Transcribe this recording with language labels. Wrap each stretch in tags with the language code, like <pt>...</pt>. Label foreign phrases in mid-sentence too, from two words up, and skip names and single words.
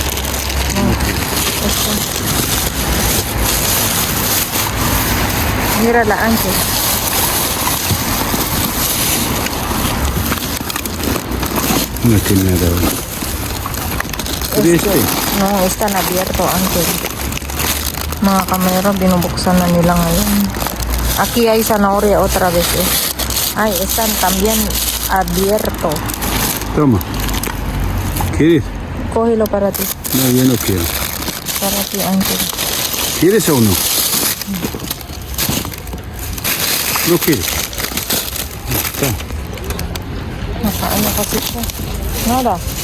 <es>Mírala, Ángel. No tiene nada. No, están abierto, Ángel.</es> <tl>Mga kamera, binubuksan na nila ngayon.</tl> <es>Aquí hay zanahoria otra vez, Ay, están también abierto. Toma. ¿Quieres? Cógelo para ti. No, yo no quiero. Para ti, Ángel. ¿Quieres o no? No quieres. Está.</es> <tl>Nakaano kasi siya. Nada.</tl>